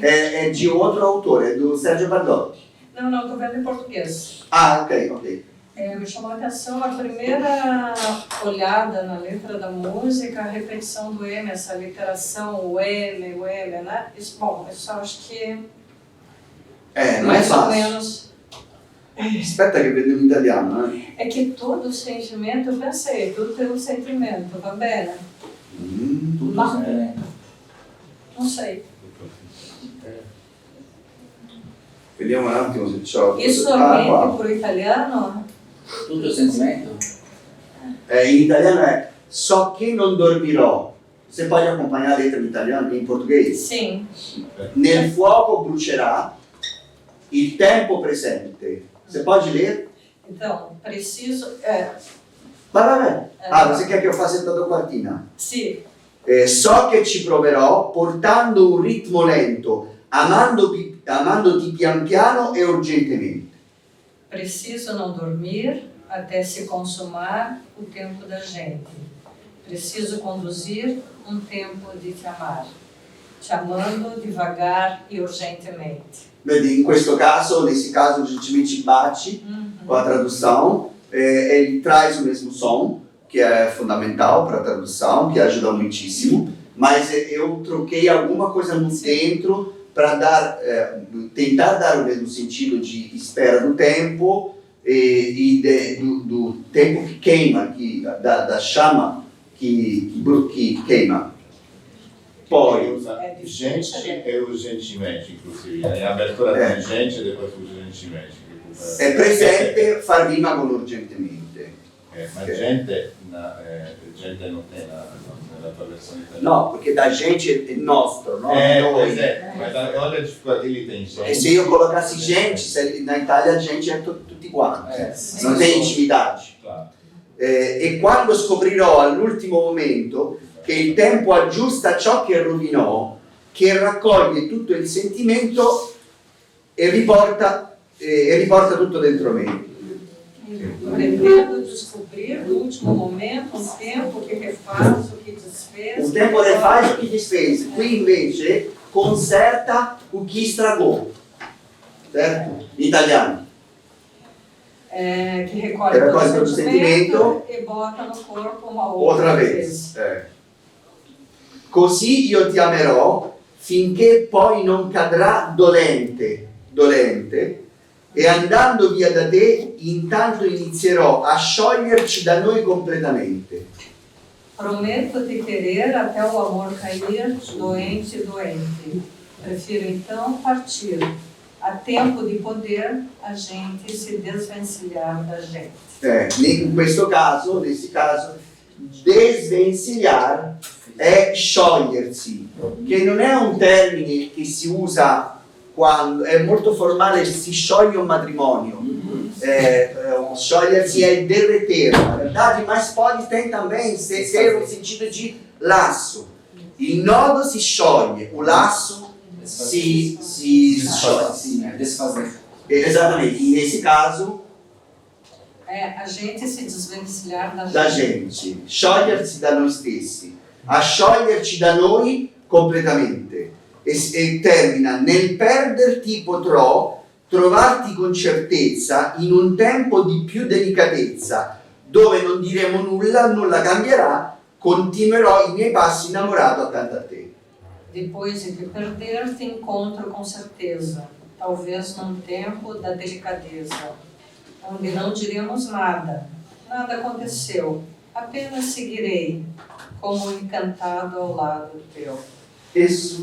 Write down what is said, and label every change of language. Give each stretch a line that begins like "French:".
Portuguese: É de outro autor, é do Sérgio Bardotti. Não, estou vendo em português. Ah, ok. Me chamou a atenção a primeira olhada na letra da música, a repetição do M, essa literação, o M, né? Isso, bom, isso acho que Não é mais ou fácil. menos...
Italian: Aspetta che vedo in italiano, né?
Portuguese: É que todo o sentimento, eu pensei, tudo tem um sentimento,
Italian: va bene?
Portuguese: Tudo
Italian: Ma
Portuguese: certo. Não sei.
Italian: Vediamo un attimo se c'ho...
Portuguese: Isso qua. mente para o italiano?
Italian: Tutto sentimento? In italiano è so che non dormirò. Se poi accompagnare la lettera in italiano, in portoghese.
Portuguese: Sim. Nel fuoco brucerà il tempo presente. Se pode ler? Então, preciso. Vai. Você quer
Italian: che io faccia tutta quartina? Sì. So che ci proverò portando un ritmo lento, amandoti pian piano e urgentemente.
Portuguese: Preciso não dormir até se consumar o tempo da gente. Preciso conduzir um tempo de te amar, te amando devagar e urgentemente.
Italian: Vedi, in questo caso,
Portuguese: nesse caso, urgentemente bate com a tradução. Ele traz o mesmo som, que é fundamental para a tradução, que ajuda muitíssimo, mas eu troquei alguma coisa no dentro para tentar dar o mesmo sentido de espera do tempo do tempo que queima, da chama que queima.
Italian: Poi
Portuguese: usa gente e urgentemente, inclusive. Em abertura tem gente e depois urgentemente.
Italian: È presente, fa rima con urgentemente. Ma gente non tem nella tua versione italiana. No, perché da gente è nostro, no?
Portuguese: Pois é, mas olha a dificuldade, ele tem gente.
Italian: E se io colocassi gente, na Italia gente è tutti quanti, non
Portuguese: tem intimidade. Claro.
Italian: E quando scoprirò all'ultimo momento che il tempo aggiusta ciò che rovinò, che raccoglie tutto il sentimento e riporta tutto dentro me.
Portuguese: Pretendo descobrir no último momento um tempo que refaz o que desfez.
Italian: Un tempo
Portuguese: refaz o
Italian: che disfez. Qui invece conserta o che estragò. Certo? In italiano.
Portuguese: Que recolhe todo o sentimento e bota no corpo uma outra vez.
Italian: Così io ti amerò finché poi non cadrà dolente, e andando via da te intanto inizierò a scioglierci da noi completamente.
Portuguese: Prometo te querer até o amor cair, doente. Prefiro então partir. A tempo di poder a gente se desvencilhar da gente. Nesse caso,
Italian: desvencilhar è sciogliersi, che non è un termine che si usa quando è molto formale, si scioglie un matrimonio.
Portuguese: Sciogliersi è derreter, na verdade, mas pode ter também ser um sentido de laço.
Italian: Il nodo si scioglie, o laço si scioglie.
Portuguese: Desfazer.
Italian: Esattamente,
Portuguese: nesse caso A gente se desvencilhar
Italian: da gente, sciogliersi da noi stessi, a scioglierci da noi completamente. E termina: nel perderti potrò trovarti con certezza in un tempo di più delicatezza, dove non diremo nulla cambierà, continuerò i miei passi innamorato accanto a te.
Portuguese: Depois de te perder, te encontro com certeza, talvez num tempo da delicadeza, onde não diremos nada aconteceu, apenas seguirei, como encantado ao lado teu. Isso.